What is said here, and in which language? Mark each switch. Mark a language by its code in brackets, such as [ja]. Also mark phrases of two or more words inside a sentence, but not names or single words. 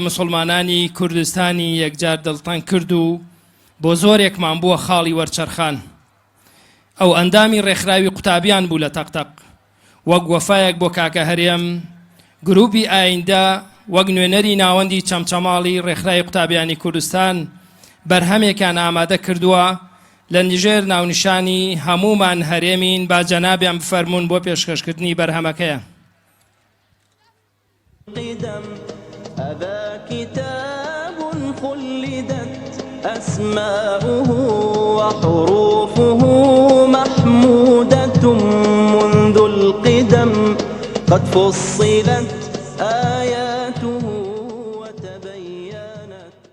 [ckb] مسلمانانی کوردستانی یەکجار دڵتەنگ کرد و بۆ زۆرێکمان بووە خاڵی وەرچەرخان ئەو ئەندامی ڕێکخراوی قوتابیان بوو لە تەقتەق وەک وەفایەک بۆ کاکە هەرێم گروپی ئایندە وەک نوێنەری ناوەندی چەمچەماڵی ڕێکخراوی قوتابیانی کوردستان بەرهەمێکیان ئامادە کردووە لە نژێر ناونیشانی هەمومان هەرێمین با جەنابیان بفەرمونون بۆ پێشکەشکردنی بەرهەمەکەیە [ar] هذا كتاب خلدت أسماؤه وحروفه محمودة منذ القدم قد فصلت آياته وتبينت